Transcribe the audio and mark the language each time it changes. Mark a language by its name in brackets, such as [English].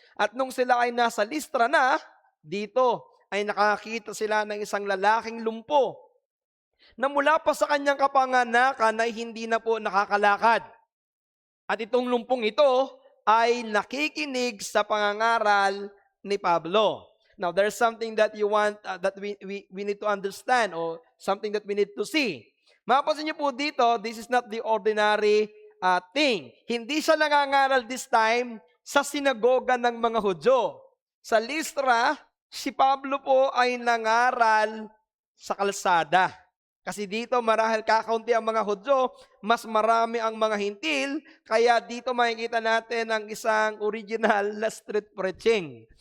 [Filipino] At nung sila ay nasa Listra na, dito ay nakakita sila ng isang lalaking lumpo na mula pa sa kanyang kapanganakan ay hindi na po nakakalakad. At itong lumpong ito ay nakikinig sa pangangaral ni Pablo. [English] Now, there's something that you want, that we need to understand, or something that we need to see. [Filipino] Mapapansin niyo po dito, [English] this is not the ordinary thing. [Filipino] Hindi siya nangangaral [English] this time [Filipino] sa sinagoga ng mga Hudyo. Sa Listra, si Pablo po ay nangaral sa kalsada. Kasi dito marahil kakaunti ang mga Hudyo, mas marami ang mga Hintil, kaya dito makikita natin ang isang original na street preaching.